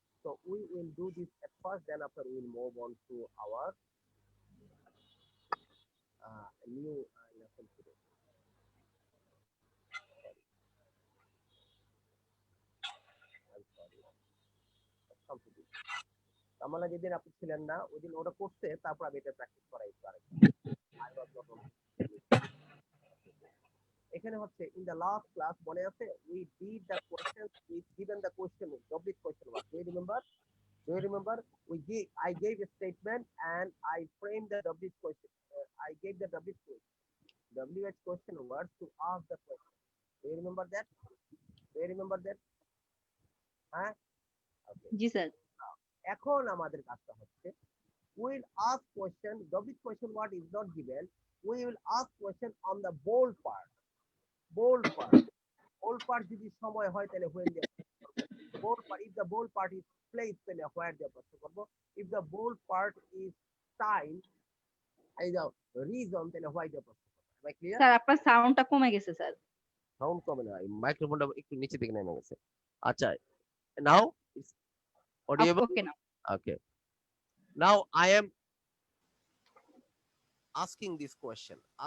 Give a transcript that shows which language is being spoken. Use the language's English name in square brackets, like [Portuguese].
[English] So we will do this at first, then after we will move on to our new lesson today. I'm sorry. Let's come to this. [Bangla] তামান্না যেদিন আপনি ছিলেন না ওই দিন ওটা করছে, তারপর আমি এটা প্র্যাকটিস করাই [English] I was not on. [Bangla] এখানে হচ্ছে [English] In the last class মনে আছে we did the question we given the question W question work do you remember I gave a statement and I framed the W question. I gave the WH question words to ask the question. Do you remember that? Huh? Okay. [Bangla] G sir. এখন আমাদের কাজটা হচ্ছে [English] we will ask question. W question word is not given. We will ask question on the bold part. [Bangla] Bold part যদি সময় হয় তাহলে when দিয়ে bold part. [English] If the bold part is place তাহলে where [Bangla] দিয়ে প্রশ্ন করব। [English] If the bold part is time, এই যাও reason তাহলে why দিয়ে প্রশ্ন করব। Am I clear? [Bangla] স্যার আপনার সাউন্ডটা কমে গেছে স্যার। সাউন্ড কমে না, মাইক্রোফোনটা একটু নিচে দিকে নেমে গেছে। আচ্ছা, [English] now it's audible. [Bangla] ওকে না। [English] Okay. Now I am asking this question.